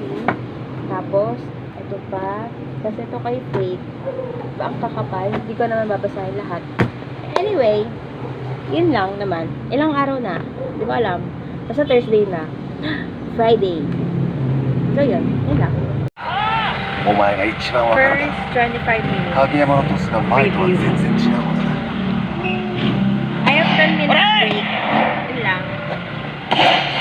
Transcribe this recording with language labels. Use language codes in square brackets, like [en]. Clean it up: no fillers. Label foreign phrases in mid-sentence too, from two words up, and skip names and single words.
[tl] Tapos, ito pa. Kasi ito kay Faith. Ang kakapal. Hindi ko naman babasahin lahat. Anyway, yun lang naman. Ilang araw na. Hindi ko alam. Basta Thursday na. Friday. So yun. Yun lang. [ja] お前が一番わからない [en] First 25 minutes. [ja] 影山のトスが前とは全然違うものだ [en] I have 10 minutes break. [tl] Yun lang.